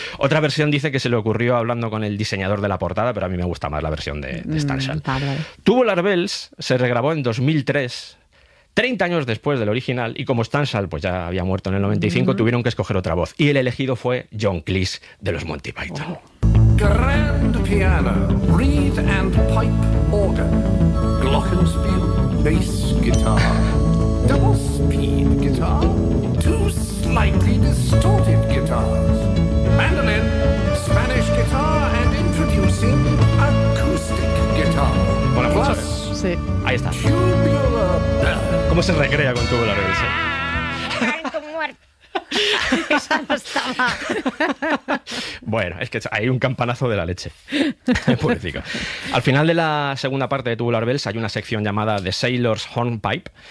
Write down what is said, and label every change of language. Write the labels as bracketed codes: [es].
[es] Otra versión dice que se le ocurrió hablando con el diseñador de la portada, pero a mí me gusta más la versión de Stanshall. Tubular Bells se regrabó en 2003, 30 años después del original, y como Stanshall pues ya había muerto en el 95, tuvieron que escoger otra voz. Y el elegido fue John Cleese, de los Monty Python. Oh. [en] Grand piano, reed and pipe organ, glockenspiel, bass guitar, double speed guitar, two slightly distorted guitars, mandolin, Spanish guitar, and introducing acoustic guitar. [es] Bueno, pues a ver. Sí. Ahí está. Tubular. ¿Cómo se recrea con tubular bells? ¡Ah! Esa no estaba. Bueno, es que hay un campanazo de la leche. Pobrecito. Al final de la segunda parte de Tubular Bells hay una sección llamada The Sailor's Hornpipe.